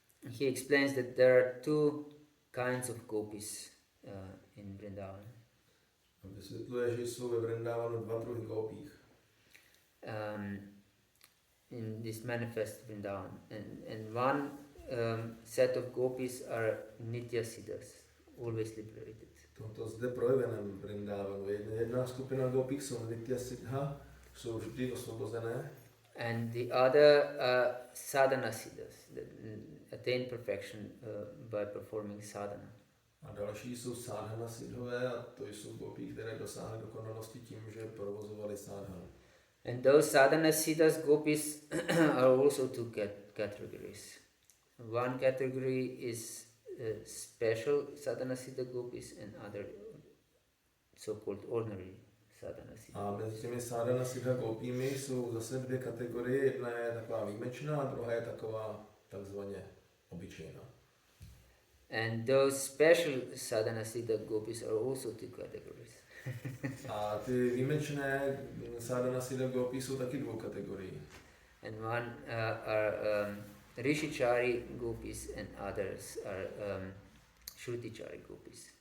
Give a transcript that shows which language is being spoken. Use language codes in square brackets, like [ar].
[en] He explains that there are two kinds of gopis in Vrindavan. [cs] Vysvětluje, že jsou ve Vrindavanu dva druhy gopích. [en] In this manifest Vrindavan. And one set of gopis are nitya siddhas, always liberated. [cs] Toto zde projeveném Vrindavanu. Jedna skupina gopích jsou nitya siddha, jsou vždy osvobozené. [en] And the other sadhana siddhas, that attain perfection by performing sadhana. [cs] A další jsou sadhana siddhové a to jsou gopí, které dosáhly dokonalosti tím, že provozovali sadhanu. [en] And those sadhana siddhas gopis are also two categories. One category is special sadhana siddha gopis and other so-called ordinary sadhana siddha. [cs] A mezi těmi sadhana siddha gopími jsou zase dvě kategorie. Jedna je taková výjimečná a druhá je taková takzvaně obyčejná. [en] And those special sadhana siddha gopis are also two categories. [cs] A ty výjimečné sadhana siddha gopí jsou taky dvou kategorií. [en] And one are rishichari gopis and others are shrutichari gopis.